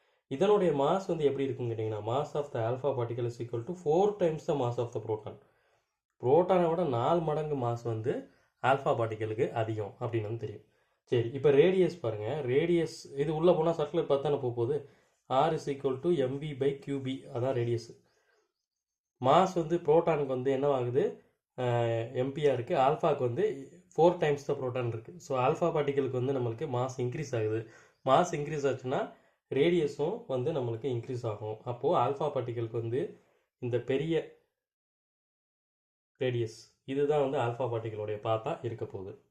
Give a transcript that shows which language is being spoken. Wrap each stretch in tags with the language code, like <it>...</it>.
<ta>இதனுடைய மாஸ் வந்து எப்படி இருக்குன்னு கேட்டிங்கன்னா,</ta> <en>Mass of the alpha particle is equal to 4 times the mass of the proton.</en> <ta>புரோட்டானை விட 4 மடங்கு மாஸ் வந்து ஆல்ஃபா பார்ட்டிக்கலுக்கு அதிகம் அப்படின்னு வந்து தெரியும். சரி, இப்போ ரேடியஸ் பாருங்கள். ரேடியஸ் இது உள்ளே போனால் சர்க்குலர் பார்த்தானே போகுது.</ta> <en>R is equal to mv/qb,</en> <ta>அதான் ரேடியஸ். மாஸ் வந்து புரோட்டானுக்கு வந்து என்ன ஆகுது, எம்பியாக இருக்குது. ஆல்ஃபாவுக்கு வந்து 4 டைம்ஸ் த புரோட்டான் இருக்குது. ஸோ ஆல்ஃபா பார்ட்டிகளுக்கு வந்து நம்மளுக்கு மாஸ் இன்க்ரீஸ் ஆகுது. மாஸ் இன்க்ரீஸ் ஆச்சுன்னா ரேடியஸும் வந்து நம்மளுக்கு இன்க்ரீஸ் ஆகும். அப்போது ஆல்ஃபா பார்ட்டிகளுக்கு வந்து இந்த பெரிய ரேடியஸ் இதுதான் வந்து ஆல்ஃபா பார்ட்டிகளோடைய பாத்தாக இருக்க போகுது.</ta>